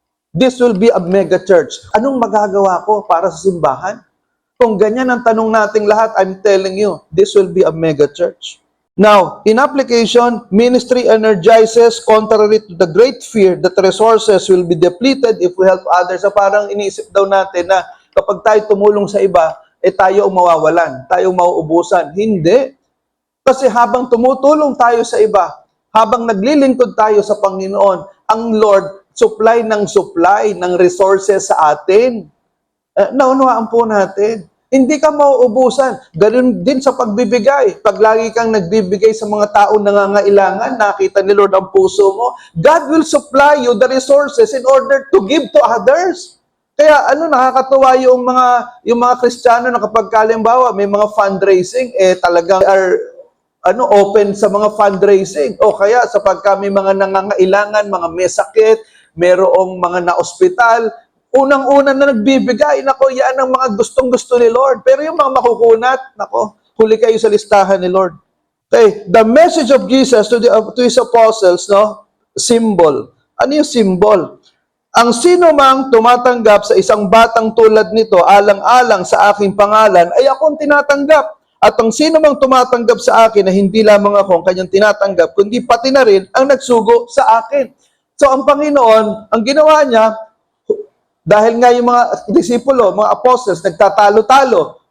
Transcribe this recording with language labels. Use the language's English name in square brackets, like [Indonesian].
[English] This will be a mega church. [Filipino] Anong magagawa ko para sa simbahan? Kung ganyan ang tanong nating lahat, [English] I'm telling you, this will be a mega church. Now, in application, ministry energizes contrary to the great fear that resources will be depleted if we help others. [Filipino] So parang iniisip daw natin na kapag tayo tumulong sa iba, tayo ang mawawalan, tayo ang mauubusan. Hindi. Kasi habang tumutulong tayo sa iba, habang naglilingkod tayo sa Panginoon, ang Lord supply ng resources sa atin. Naunawaan po natin. Hindi ka mauubusan. Ganun din sa pagbibigay. Pag lagi kang nagbibigay sa mga taong nangangailangan, nakita ni Lord ang puso mo, [English] God will supply you the resources in order to give to others. [Filipino] Kaya nakakatuwa yung mga Kristiyano na kapag kalimbawa may mga fundraising, talagang are open sa mga fundraising. O kaya sa pagka may mga nangangailangan, mga may sakit, merong mga na-ospital, unang-una na nagbibigay, nako, yan ang mga gustong-gusto ni Lord. Pero yung mga makukunat, nako, huli kayo sa listahan ni Lord. [English] Okay, the message of Jesus to his apostles, symbol. [Filipino] Ano yung symbol? Ang sino mang tumatanggap sa isang batang tulad nito, alang-alang sa aking pangalan, ay akong tinatanggap. At ang sino mang tumatanggap sa akin na hindi lamang ako ang kanyang tinatanggap, kundi pati na rin ang nagsugo sa akin. So ang Panginoon, ang ginawa niya, dahil nga yung mga disipulo, mga apostles, nagtatalo-talo.